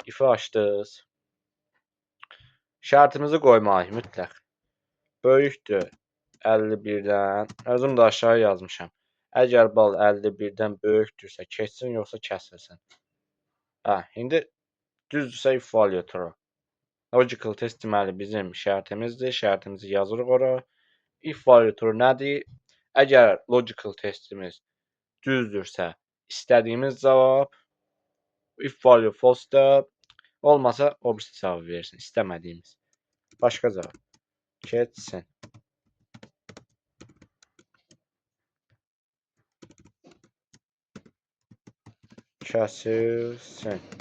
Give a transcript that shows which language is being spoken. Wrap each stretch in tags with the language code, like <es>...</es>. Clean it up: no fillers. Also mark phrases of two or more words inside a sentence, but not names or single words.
<az>If'i açdınız. Şərtimizi qoymalıyıq mütləq. Böyükdür 51-dən. Özüm də aşağı yazmışam. Əgər bal 51-dən böyükdürsə keçsin, yoxsa kəsilsin. İndi düzdürsə</az> <en>if value true. Logical test</en> <az>deməli bizim şərtimizdir. Şərtimizi yazırıq ora.</az> <en>If value true</en> <az>nədir? Əgər</az> <en>logical testimiz</en> <az>düzdürsə istədiyimiz cavab,</az> <en>if value false</en> <az>da olmasa o birisi cavab versin, istəmədiyimiz. Başqa cavab. Keçsin. Kəsilsin.</az>